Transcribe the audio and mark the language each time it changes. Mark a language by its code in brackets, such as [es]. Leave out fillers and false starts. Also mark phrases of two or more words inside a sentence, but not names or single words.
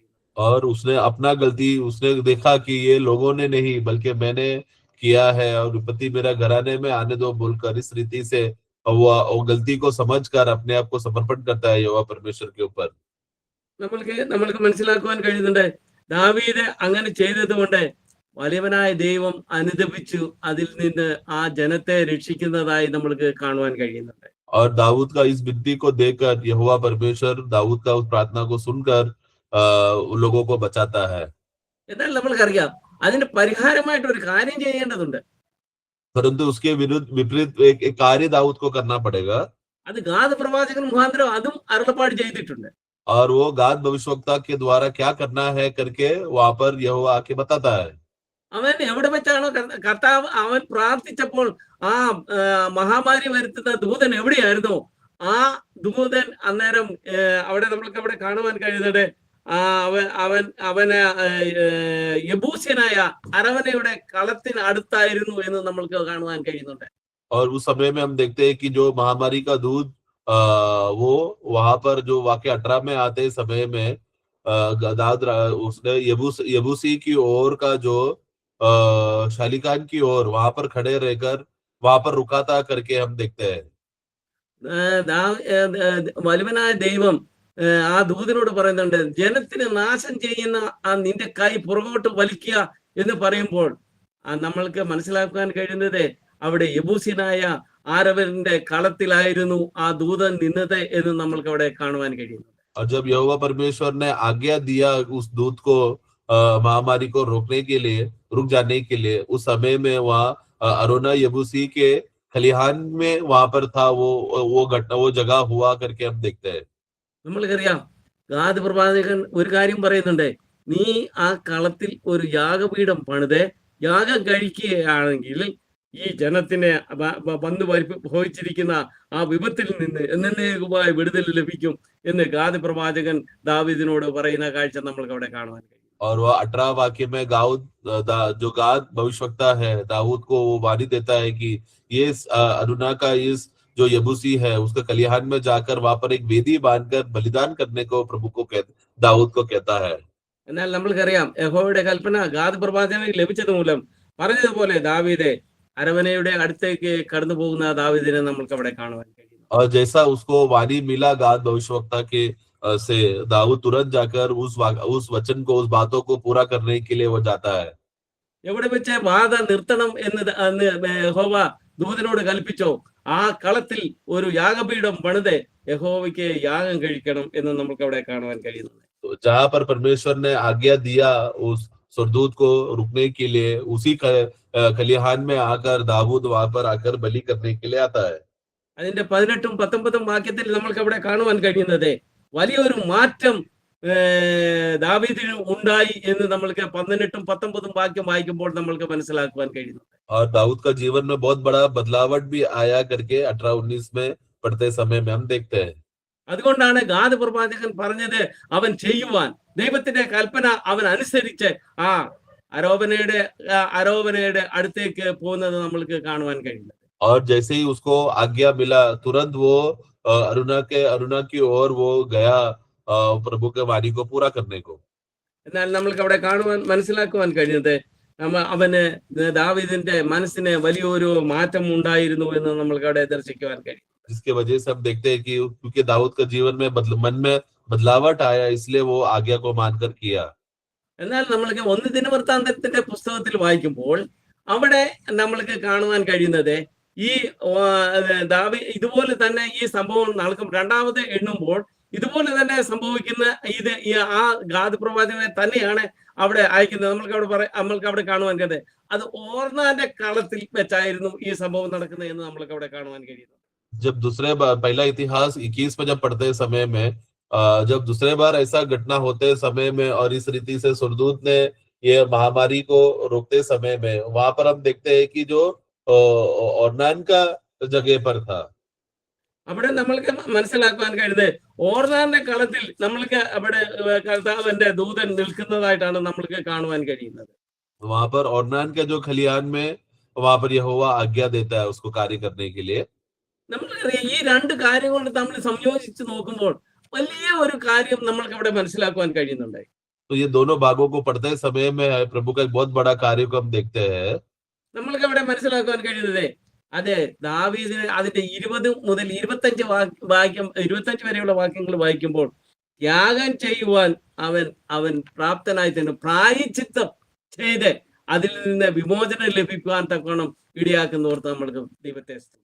[hi] और उसने अपना गलती उसने देखा कि ये लोगों ने नहीं बल्कि मैंने किया है और विपत्ति मेरा घराने में आने दो बोलकर इस रीति से वो गलती को समझकर अपने आप को समर्पण करता है यहोवा परमेश्वर के ऊपर। [ml] നമ്മൾക്ക് മനസ്സിലാക്കുവാൻ കഴിയുന്നുണ്ട്, ദാവീദ് അങ്ങനെ ചെയ്തത് കൊണ്ട് വലിയവനായ ദൈവം അനുദപിച്ചു അതിൽ നിന്ന് ആ ജനത്തെ രക്ഷിക്കുന്നതായി നമ്മൾക്ക് കാണുവാൻ കഴിയുന്നുണ്ട്. [hi] और दाऊद का इस विनती को देखकर यहोवा परमेश्वर दाऊद का उस प्रार्थना को सुनकर लोगों को बचाता है। [ml] എന്നാൽ നമ്മൾക്കറിയാം അതിന് പരിഹാരമായിട്ട് ഒരു കാര്യം ചെയ്യേണ്ടതുണ്ട്. [hi] परंतु उसके विपरीत एक कार्य दाऊद को करना पड़ेगा। [ml] അത് ഗാദ് പ്രവാചകൻ മുഖാന്തരം അതും അരുളപ്പാട് ചെയ്തിട്ടുണ്ട്. [hi] और वो गाद भविष्यवक्ता के द्वारा क्या करना है करके वहां पर यहोवा आके बताता है। [ml] അവൻ എവിടെ വെച്ചാണോ കർത്താവ് അവൻ പ്രാർത്ഥിച്ചപ്പോൾ ആ മഹാമാരി വരുത്തുന്ന ദൂതൻ എവിടെയായിരുന്നു, ആ ദൂതൻ അന്നേരം അവിടെ നമ്മൾക്ക് അവിടെ കാണുവാൻ കഴിയുന്നത് അവന് യബൂസ്യനായ അരവനയുടെ കളത്തിന് അടുത്തായിരുന്നു എന്ന് നമ്മൾക്ക് കാണുവാൻ കഴിയുന്നുണ്ട്. [hi] और उस समय में हम देखते हैं कि जो महामारी का दूध वो वहां पर जो वाक्य 18 में आते समय में दाऊद उसने यबूसी की ओर का जो शालिकान की ओर वहां पर खड़े रहकर वहां पर रुका था करके हम देखते हैं। [ml] വലിയവനായ ദൈവം ആ ദൂതനോട് പറയുന്നുണ്ട്, ജനത്തിന് നാശം ചെയ്യുന്ന ആ നിന്റെ കൈ പുറകോട്ട് വലിക്കുക എന്ന് പറയുമ്പോൾ നമ്മൾക്ക് മനസ്സിലാക്കാൻ കഴിയുന്നത് അവിടെ യബൂസ്യനായ ആരവന്റെ കളത്തിലായിരുന്നു ആ ദൂതൻ നിന്നത് എന്ന് നമ്മൾക്ക് അവിടെ കാണുവാൻ കഴിയുന്നു. [hi] और जब यहोवा परमेश्वर ने आज्ञा दिया उस दूत को महामारी को रोकने के लिए रुक जाने के लिए, उस समय में वहाँ अरोना यबूसी के खलिहान में वहां पर था वो घटना वो जगह हुआ करके हम देखते हैं। [ml] നമ്മൾക്കറിയാം ഗാദ് പ്രവാചകൻ ഒരു കാര്യം പറയുന്നുണ്ട്, നീ ആ കളത്തിൽ ഒരു യാഗപീഠം പണിത് യാഗം കഴിക്കുകയാണെങ്കിൽ ഈ ജനത്തിന് വന്നു ഭവിച്ചിരിക്കുന്ന ആ വിപത്തിൽ നിന്ന് എന്നേക്കുമായി വിടുതൽ ലഭിക്കും എന്ന് ഗാദ് പ്രവാചകൻ ദാവീദിനോട് പറയുന്ന കാഴ്ച നമ്മൾക്ക് അവിടെ കാണുവാൻ കഴിയും. [hi] और वह 18 वाक्य में जो गाद भविष्यवक्ता है दाऊद को वो वाणी देता है कि ये अरुना का इस जो यबूसी है उसका खलिहान में जाकर वहां पर एक वेदी बांधकर बलिदान करने को प्रभु को दाऊद को कहता है। [ml] എന്നാൽ നമ്മൾക്കറിയാം യഹോവയുടെ കൽപ്പന ഗാദ് പ്രവാചകന് ലഭിച്ചത് മൂലം പറഞ്ഞതുപോലെ ദാവീദ് അരവനയുടെ അടുത്തേക്ക് കടന്നു പോകുന്ന ദാവീദിനെ നമ്മൾക്ക് അവിടെ കാണുവാൻ കഴിയും. [hi] और जैसा उसको वाणी मिला गाद भविष्यवक्ता के से दाऊद तुरंत जाकर उस वचन को उस बातों को पूरा करने के लिए वो जाता है। [ml] എവിടെ വെച്ച് ബാധ നിർത്തണം എന്ന് യഹോവ ദൂതനോട് കൽപ്പിച്ചോ ആ കളത്തിൽ ഒരു യാഗപീഠം പണിത് യഹോവയ്ക്ക് യാഗം കഴിക്കണം എന്ന് നമുക്ക് അവിടെ കാണുവാൻ കഴിയുന്നത്. [hi] जहां पर परमेश्वर ने आज्ञा दिया उस स्वर्गदूत को रुकने के लिए उसी खलिहान में आकर दाऊद वहां पर आकर बलि करने के लिए आता है। [ml] അതിന്റെ 18ഉം 19ഉം വാക്യത്തിൽ നമ്മൾക്ക് അവിടെ കാണുവാൻ കഴിയുന്നത് വലിയൊരു മാറ്റം ദാവീദിന് ഉണ്ടായി എന്ന് നമ്മൾക്ക് 18ഉം 19ഉം വാക്യം വായിക്കുമ്പോൾ നമ്മൾക്ക് മനസ്സിലാക്കുവാൻ കഴിയുന്നു. [hi] और दाऊद का जीवन में बहुत बड़ा बदलावट भी आया करके 18-19 में पढ़ते समय में हम देखते हैं। [ml] അതുകൊണ്ടാണ് ഗാദ് പ്രവാചകൻ പറഞ്ഞത് അവൻ ചെയ്യുവാൻ ദൈവത്തിന്റെ കൽപ്പന അവൻ അനുസരിച്ച് ആ അരോവനയുടെ അടുത്തേക്ക് പോകുന്നത് നമ്മൾക്ക് കാണുവാൻ കഴിയുന്നത്. [hi] और जैसे ही उसको आज्ञा मिला तुरंत वो अरुणा की ओर वो गया प्रभु के वाणी को पूरा करने को। [ml] എന്നാൽ നമ്മൾക്ക് അവിടെ കാണുവാൻ മനസ്സിലാക്കുവാൻ കഴിയുന്നത് അവന് ദാവീദിന്റെ മനസ്സിന് വലിയൊരു മാറ്റം ഉണ്ടായിരുന്നു എന്ന് നമ്മൾക്ക് അവിടെ ദർശിക്കുവാൻ കഴിയും. [hi] जिसके वजह से हम देखते हैं कि क्योंकि दाऊद के जीवन में मन में बदलावट आया इसलिए वो आज्ञा को मानकर किया। [ml] എന്നാൽ നമ്മൾക്ക് 1 ദിനവൃത്താന്തത്തിന്റെ പുസ്തകത്തിൽ വായിക്കുമ്പോൾ അവിടെ നമ്മൾക്ക് കാണുവാൻ കഴിയുന്നത് ഈ ഇതുപോലെ തന്നെ ഈ സംഭവം നടക്കും. രണ്ടാമത് എണ്ണുമ്പോൾ ഇതുപോലെ തന്നെ സംഭവിക്കുന്ന ആ ഗാദ് പ്രവാചകനെ തന്നെയാണ് അവിടെ അയക്കുന്നത്. നമ്മൾക്ക് അവിടെ കാണുവാൻ കഴിയുന്നത് അത് ഓർന്നാന്റെ കളത്തിൽ വെച്ചായിരുന്നു ഈ സംഭവം നടക്കുന്നത് എന്ന് നമ്മൾക്ക് അവിടെ കാണുവാൻ കഴിയുന്നു. [hi] जब दूसरे बार पहला इतिहास 21 में जब पढ़ते समय में जब दूसरे बार ऐसा घटना होते समय में और इस रीति से सुरदूत ने ये महामारी को रोकते समय में वहां पर हम देखते हैं कि जो ओर्नान का जगह पर था। [ml] അവിടെ നമ്മൾക്ക് മനസ്സിലാക്കുവാൻ കഴിയുന്നത് ഓർനാന്റെ കളത്തിൽ നമ്മൾക്ക് അവിടെ കർത്താവിന്റെ ദൂതൻ നിൽക്കുന്നതായിട്ടാണ് നമ്മൾക്ക് കാണുവാൻ കഴിയുന്നത്. [hi] वहां पर ओर्नान के जो खलियान में वहां पर यहोवा आज्ञा देता है उसको कार्य करने के लिए। [ml] നമ്മൾക്കറിയാം ഈ രണ്ട് കാര്യം കൊണ്ട് നമ്മൾ സംയോജിച്ച് നോക്കുമ്പോൾ വലിയ ഒരു കാര്യം നമ്മൾക്ക് അവിടെ മനസ്സിലാക്കുവാൻ കഴിയുന്നുണ്ട്. [hi] तो ये दोनों भागों को पढ़ते समय में प्रभु का एक बहुत बड़ा कार्य को हम देखते हैं। [ml] നമ്മൾക്ക് അവിടെ മനസ്സിലാക്കുവാൻ കഴിയുന്നത് അതെ ദാവീദിന് അതിന്റെ 20 മുതൽ 25 വാക്യം 25 വരെയുള്ള വാക്യങ്ങൾ വായിക്കുമ്പോൾ ത്യാഗം ചെയ്യുവാൻ അവൻ അവൻ പ്രാപ്തനായി തന്നെ പ്രായശ്ചിത്തം ചെയ്ത് അതിൽ നിന്ന് വിമോചനം ലഭിക്കുവാൻ തക്കോണം ഇടയാക്കുന്നോർത്ത് നമ്മൾക്ക് ദൈവത്തെ സ്തുതിക്കാം.